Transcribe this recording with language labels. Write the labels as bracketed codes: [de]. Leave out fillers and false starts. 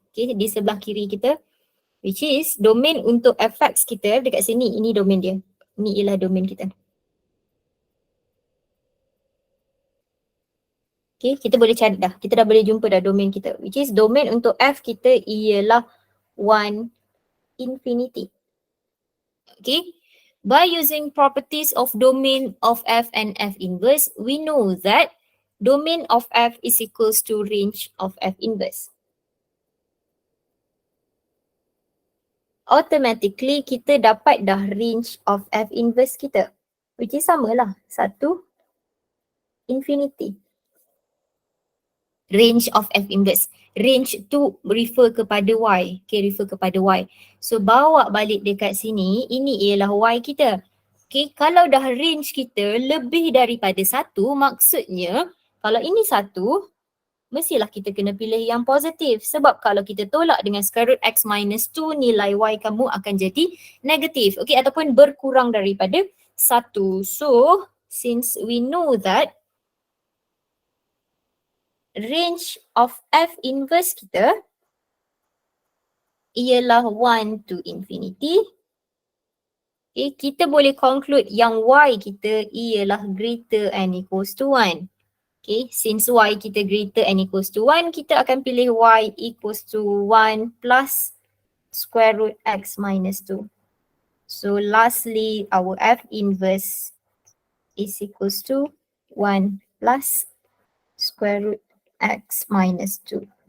[ms] Okay, di sebelah kiri kita. [en] Which is [ms] domain untuk fx kita dekat sini. Ini domain dia. Ini ialah domain kita. Okay, kita boleh cari dah. Kita dah boleh jumpa dah domain kita. [en] Which is [ms] domain untuk f kita ialah 1 infinity. Okay. [en] By using properties of domain of f and f inverse, we know that domain of f is equals to range of f inverse. [ms] Automatically kita dapat dah range of f inverse kita. [en] Which is [ms] samalah. [en] 1 infinity. Range of f inverse. [ms] Range tu refer kepada y. Okay, refer kepada y. So bawa balik dekat sini, ini ialah y kita. Okay, kalau dah range kita lebih daripada 1, maksudnya kalau ini 1, mestilah kita kena pilih yang positif. Sebab kalau kita tolak dengan square root x minus 2, nilai y kamu akan jadi negatif. Okay, ataupun berkurang daripada 1. [en] So, since we know that range of f inverse [ms] kita ialah [en] 1 to infinity. [ms] Okay, kita boleh conclude yang y kita ialah [en] greater and equals to [ms] 1. [en] Okay, since y kita greater and equals to 1, [ms] kita akan pilih [en] y equals to 1 plus square root x minus 2. So lastly, our f inverse is equals to 1 plus square root x minus 2.